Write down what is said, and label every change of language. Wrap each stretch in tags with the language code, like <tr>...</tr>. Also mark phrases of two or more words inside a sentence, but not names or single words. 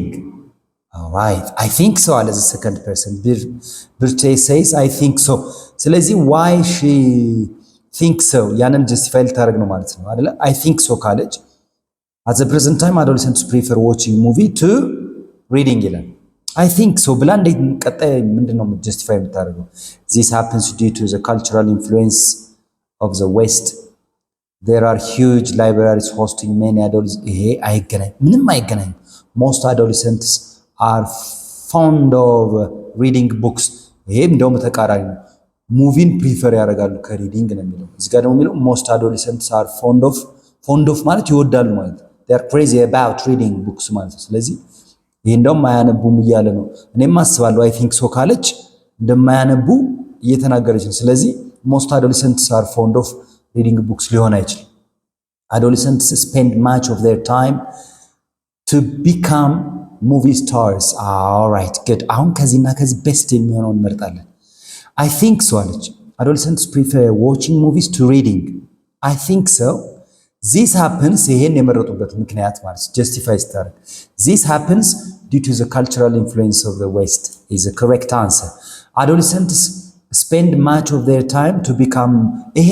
<en>all right, I think so. as a second person birthday says I think so.</en> <am>ስለዚህ</am> <en>why she thinks so</en> <am>ያንን justify ልታደርግ ነው ማለት ነው አይደለ?</am> <en>I think so ካለች at the present time adolescents prefer watching movie to reading ይላል። I think so</en> <am>ብላ እንዴት ቀጣይ ምንድነው</am> <en>justify የምታደርገው? this happens due to the cultural influence of the West. there are huge libraries hosting many adolescents.</en> <am>ይሄ አይገናኝ፣ ምንም አይገናኝ።</am> <en>most adolescents are fond of reading books.</en> <am>ይሄ እንደውም ተቃራኒ ነው።</am> <en>movie prefer</en> <am>ያደርጋሉ ከሪዲንግ ነው የሚለው። እዚህ ጋር ደግሞ የሚለው</am> <en>most adolescents are fond of</en> <am>ማለት ይወዳሉ ማለት ነው።</am> <en>they are crazy about reading books</en> <am>ማለት ነው። ስለዚህ ይሄ እንደውም አያነቡም እያለ ነው። እኔም አስባለሁ</am> <en>I think so</en> <am>ካለች እንደማያነቡ እየተናገረች ነው። ስለዚህ</am> <en>most adolescents are fond of reading books</en> <am>ሊሆን አይችልም።</am> <en>adolescents spend much of their time to become movie stars alright good።</en> <am>አሁን ከዚህና ከዚህ ቤስት የሚሆነውን እንመርጣለን።</am> <en>I think so አለች። adolescents prefer watching movies to reading. I think so this happens።</en> <am>ይሄን የመረጡበት ምክንያት ማለት</am> <en>ጀስቲፋይ ስታደርግ this happens due to the cultural influence of the West is the correct answer. Adolescents spend much of their time to become። ይሄ</en>